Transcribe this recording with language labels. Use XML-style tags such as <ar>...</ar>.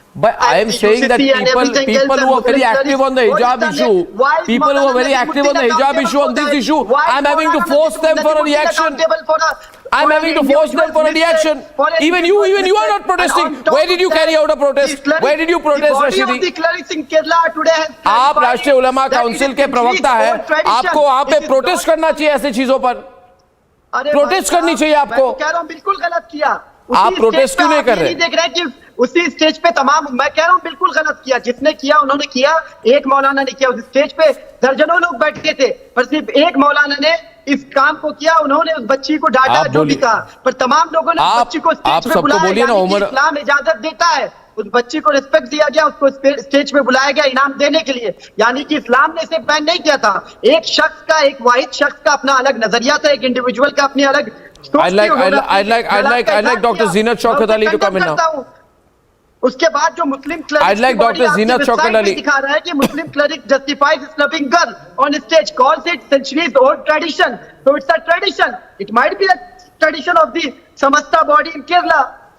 <en>But I am saying that people who are very active on the hijab issue, people who are very active on the hijab issue, on this issue, I'm having to force them for a reaction. I'm having to force them for a reaction. Even you are not protesting. Where did you carry out a protest? Where did you protest, Rashidi?</en> <hi>आप राष्ट्रीय उलमा council के प्रवक्ता हैं. आपको वहाँ पे protest करना चाहिए ऐसे चीजों पर. प्रोटेस्ट करनी चाहिए आपको. कह रहा हूँ बिल्कुल गलत किया. आप प्रोटेस्ट क्यों नहीं कर रहे? देख रहे हैं कि उसी स्टेज पे तमाम, मैं कह रहा हूँ बिल्कुल गलत किया. जिसने किया उन्होंने किया. एक मौलाना ने किया. उस स्टेज पे दर्जनों लोग बैठे थे, पर सिर्फ एक मौलाना ने इस काम को किया. उन्होंने उस बच्ची को डांटा, जो भी कहा, पर तमाम लोगों ने बच्ची को स्टेज पे बुलाया. इस्लाम इजाजत देता है. उस बच्ची को रिस्पेक्ट दिया गया, उसको स्टेज पे बुलाया गया इनाम देने के लिए. यानी कि इस्लाम ने इसे बैन नहीं किया था. एक शख्स का, एक वाहिद शख्स का अपना अलग नजरिया था, एक इंडिविजुअल का अपनी अलग.</hi> <en>I'd like Dr. Zinat Shaukat Ali to come in now.</en> <hi>उसके बाद जो मुस्लिम</hi> <en>I'd like Dr. Zinat Shaukat Ali</en> <hi>दिखा रहा है कि मुस्लिम</hi> <en>cleric justifies snubbing girl on stage, calls it centuries old tradition. So it's a tradition. It might be a tradition of the Samasta body in Kerala.</en>